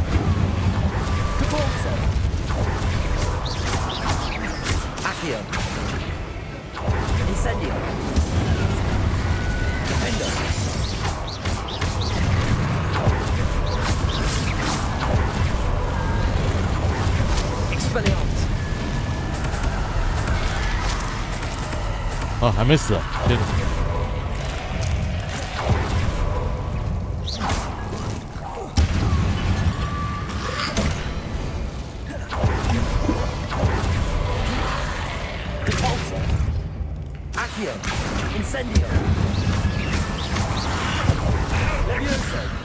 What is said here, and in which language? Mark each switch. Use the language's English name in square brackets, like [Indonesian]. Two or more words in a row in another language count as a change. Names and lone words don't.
[English] Caborso. Accio. Incendio. Defender. Expelliarmus. [Chinese] 啊，还没死啊！天哪！ [English] Accio. Incendio. Levioso.